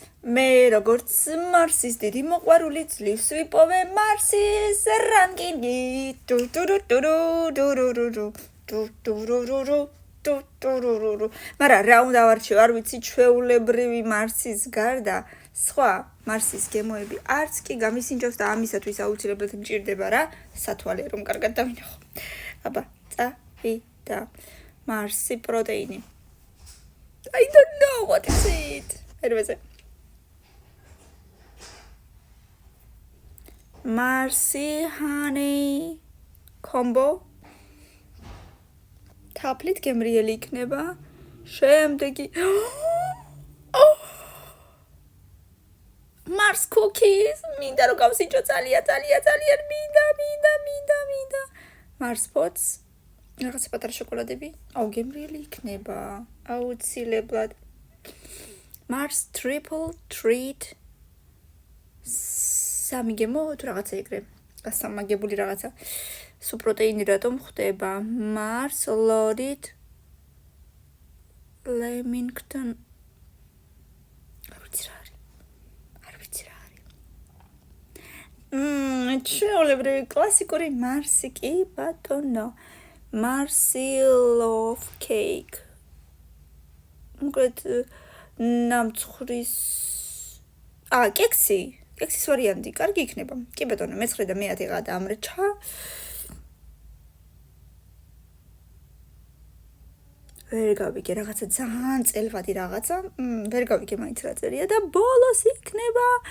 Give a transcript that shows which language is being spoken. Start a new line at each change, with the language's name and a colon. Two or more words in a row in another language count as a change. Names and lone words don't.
Georgian: მე როგორც მარსის დიდი მოყვარული ძლივს ვიპოვე მარსის რანკინგი მაგრამ რა უნდა ვარჩევ არ ვიცი ჩვეულებრივი მარსის გარდა სხვა მარსის გემოები არც კი გამისინჯავს და ამისათვის აუცილებლად მჭირდება რა სათვალე რომ კარგად დავინახო აბა წავიდა მარსი პროტეინი
English: I don't know what is it
Georgian: ერვეზე Marcy honey combo თაფლით გემრიელი იქნება შემდეგი Mars cookies მინდა რომ გავსიჭო ძალიან მინდა Mars pots რაღაცა პატარა შოკოლადები აუ გემრიელი იქნება აუცილებლად Mars triple treat სამი გემო თუ რაღაცა ეგრე გასამაგებული რაღაცა სუ პროტეინი რატომ ხდება Mars loaded Lamington არ ვიცი რა არის ჩვეულებრივი კლასიკური მარსი კი ბატონო Marcy loaf cake უკეთ ნამცხვრის კექსის ვარიანტი კარგი იქნება კი ბატონო მე-9 და მე-10 ღა დამრჩა ვერ გავიგე რაღაცა ძალიან წელვადი რაღაცა ვერ გავიგე მაინც რა წერია და ბოლოს იქნება